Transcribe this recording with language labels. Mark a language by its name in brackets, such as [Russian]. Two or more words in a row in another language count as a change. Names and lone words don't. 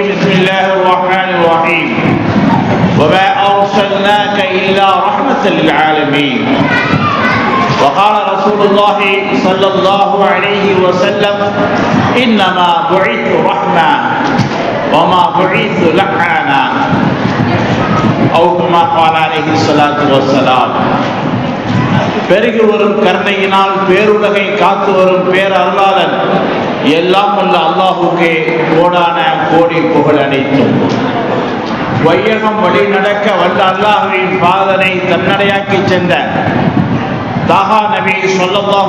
[Arabic] بسم الله الرحمن الرحيم وما أرسلناك إلا رحمة للعالمين وقال رسول الله صلى الله عليه وسلم إنما بعثت رحمة وما بعثت لعانا أو كما قال عليه الصلاة والسلام [Tamil] பெருகி வரும் கருணையினால் பேருலகை காத்து வரும் பேரருளாளன் எல்லாம் உள்ள அல்லாஹுக்கே கோடான கோடி புகழ் அனைத்தும். வையகம் வழி நடக்க வல்ல அல்லாஹுவின் பாதனை தன்னடையாக்கி சென்ற தாஹா நபி ஸல்லல்லாஹு